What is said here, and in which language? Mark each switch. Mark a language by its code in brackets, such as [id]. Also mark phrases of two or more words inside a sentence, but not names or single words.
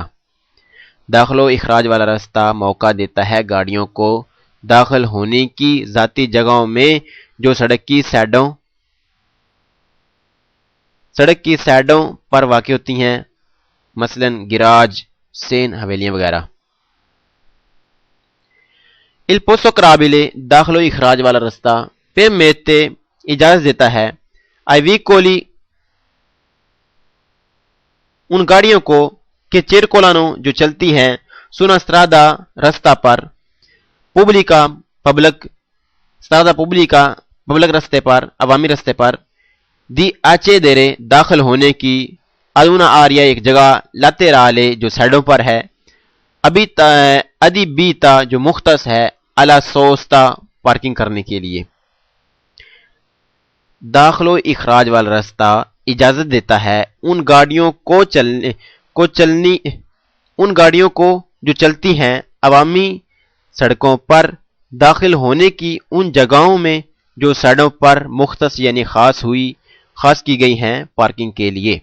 [ur] داخل و اخراج والا راستہ موقع دیتا ہے گاڑیوں کو داخل ہونے کی ذاتی جگہوں میں جو سڑک کی سائڈوں پر واقع ہوتی ہیں، مثلا گراج، سین، حویلیاں وغیرہ۔ [it] Il posto carrabile [ur] داخل و اخراج والا راستہ permette اجازت دیتا ہے [it] ai veicoli [ur] ان گاڑیوں کو کہ circolano جو چلتی ہیں [it] su una strada [ur] راستہ پر پبلک راستے پر، عوامی راستے پر [it] di accedere [ur] داخل ہونے کی [it] ad una area [ur] ایک جگہ laterale جو سائڈوں پر ہے، adibita جو مختص ہے [it] alla sosta [ur] پارکنگ کرنے کے لیے۔ داخل و اخراج والا راستہ اجازت دیتا ہے ان گاڑیوں کو جو چلتی ہیں عوامی سڑکوں پر داخل ہونے کی ان جگہوں میں جو سائڈوں پر مختص یعنی خاص کی گئی ہیں پارکنگ کے لیے۔